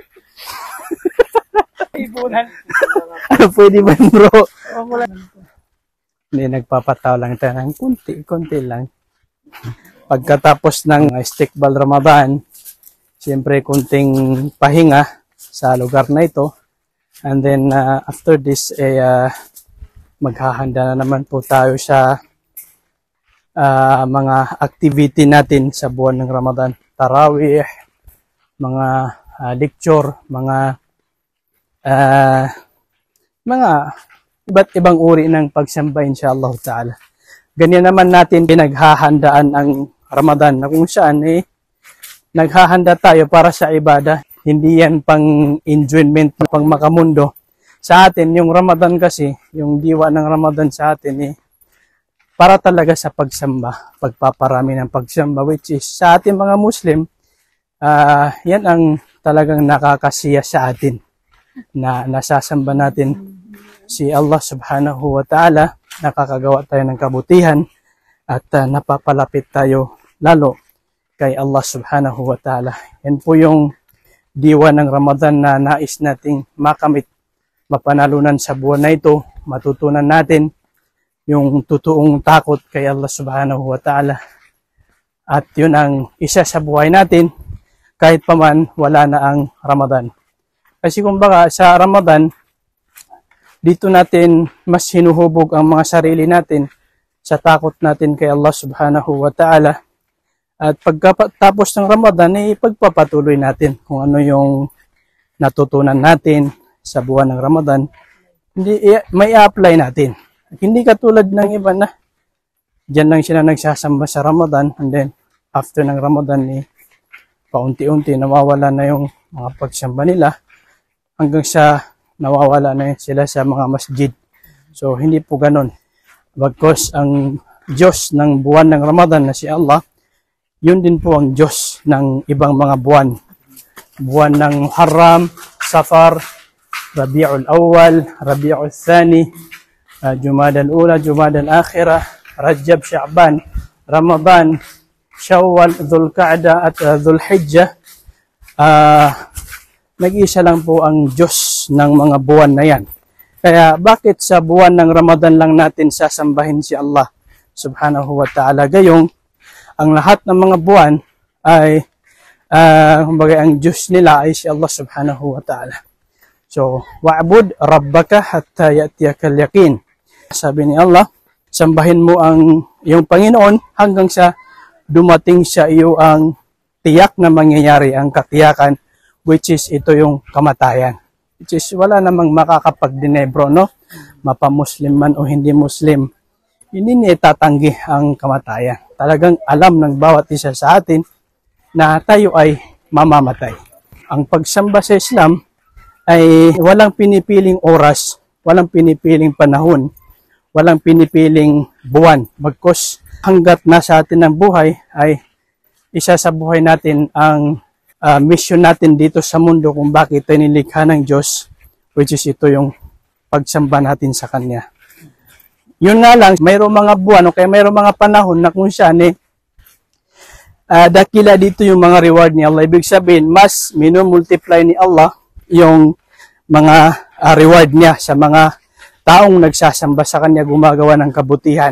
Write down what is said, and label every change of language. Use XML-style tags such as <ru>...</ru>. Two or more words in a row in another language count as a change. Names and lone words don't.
<tl>Ibunan. Ano pwede ba, bro? Hindi, nagpapataw lang tayo ng konti lang. Pagkatapos ng Istiqbal Ramadan, siyempre kunting pahinga sa lugar na ito.</tl> <en>And then after this,</en> <tl>maghahanda na naman po tayo sa mga activity natin sa buwan ng Ramadan. Tarawih, mga lecture, mga iba't ibang uri ng pagsamba</tl> <ar>إن شاء الله تعالى.</ar> <tl>Ganyan naman natin pinaghahandaan ang Ramadan na kung saan naghahanda tayo para sa ibada. Hindi yan pang enjoyment, pang makamundo. Sa atin, yung Ramadan kasi, yung diwa ng Ramadan sa atin para talaga sa pagsamba, pagpaparami ng pagsamba,</tl> <en>which is</en> <tl>sa ating mga Muslim, yan ang talagang nakakasiya sa atin. Na nasasamba natin si Allah</tl> <ar>سبحانه وتعالى,</ar> <tl>nakakagawa tayo ng kabutihan at napapalapit tayo lalo kay Allah</tl> <ar>سبحانه وتعالى.</ar> <tl>Yan po yung diwa ng Ramadan na nais nating makamit, mapanalunan sa buwan na ito, matutunan natin yung totoong takot kay Allah</tl> <ar>سبحانه وتعالى.</ar> <tl>At yun ang isa sa buhay natin kahit pa man wala na ang Ramadan. Kasi kumbaga sa Ramadan, dito natin mas hinuhubog ang mga sarili natin sa takot natin kay Allah</tl> <ar>سبحانه وتعالى.</ar> <tl>At pagkatapos ng Ramadan, pagpapatuloy natin kung ano yung natutunan natin sa buwan ng Ramadan. May i-apply natin. At hindi katulad ng iba na dyan lang sila nagsasamba sa Ramadan</tl> <en>and then after</en> <tl>ng Ramadan, paunti-unti nawawala na yung mga pagsamba nila. Hanggang sa nawawala na sila sa mga masjid. So, hindi po ganun. Bagkus ang Diyos ng buwan ng Ramadan na si Allah, yun din po ang Diyos ng ibang mga buwan. Buwan ng Muharram, Safar, Rabi'ul Awwal, Rabi'ul Thani, Jumada al-Ula, Jumada al-Akhirah, Rajab, Sha'ban, Ramadan, Shawwal, Dhul Qa'da at Dhul Hijjah. Nag-isa lang po ang Diyos ng mga buwan na yan. Kaya bakit sa buwan ng Ramadan lang natin sasambahin si Allah</tl> <ar>سبحانه وتعالى?</ar> <tl>Gayong ang lahat ng mga buwan ay kumbaga ang Diyos nila ay si Allah</tl> <ar>سبحانه وتعالى. So, واعبد ربك حتى يأتيك اليقين.</ar> <tl>Sabi ni Allah, sambahin mo ang iyong Panginoon hanggang sa dumating sa iyo ang tiyak na mangyayari, ang katiyakan,</tl> <en>which is</en> <tl>ito yung kamatayan.</tl> <en>Which is</en> <tl>wala namang makakapagdinebro, no? Mapa-Muslim man o hindi Muslim, hindi niya itatanggi ang kamatayan. Talagang alam ng bawat isa sa atin na tayo ay mamamatay. Ang pagsamba sa Islam ay walang pinipiling oras, walang pinipiling panahon, walang pinipiling buwan. Bagkus hanggat nasa atin ang buhay ay isa sa buhay natin ang mission natin dito sa mundo kung bakit tayo nilikha ng Diyos,</tl> <en>which is</en> <tl>ito yung pagsamba natin sa Kanya. Yun nga lang, mayroong mga buwan o kaya mayroong mga panahon na kung saan dakila dito yung mga reward ni Allah. Ibig sabihin, mas minumultiply ni Allah yung mga reward niya sa mga taong nagsasamba sa Kanya, gumagawa ng kabutihan.</tl>